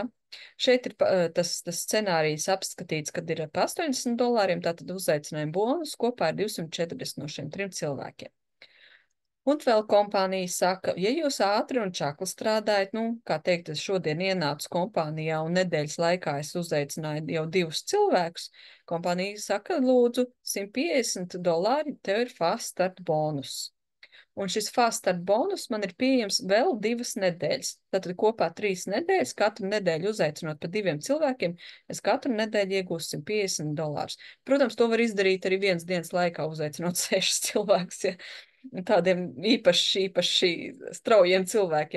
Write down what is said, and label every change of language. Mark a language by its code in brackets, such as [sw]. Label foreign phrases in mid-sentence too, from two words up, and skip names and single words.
[lv] Šeit ir tas scenārijs apskatīts, kad ir pa $80, tātad uzaicinājuma bonus kopā ir 240 no šiem 3 cilvēkiem. Un vēl kompānija saka, ja jūs ātri un čakli strādājat, kā teikt, es šodien ienācu kompānijā un nedēļas laikā es uzaicināju jau 2 cilvēkus, kompānija saka, lūdzu, $150 tev ir [en] fast start bonus. [lv] Un šis [en] fast start bonus [lv] man ir pieejams vēl 2 nedēļas. Tātad kopā 3 nedēļas, katru nedēļu uzaicinot pa 2 cilvēkiem, es katru nedēļu iegūstu $150. Protams, to var izdarīt arī 1 dienas laikā, uzaicinot 6 cilvēkus, ja tādiem īpaši straujiem cilvēkiem.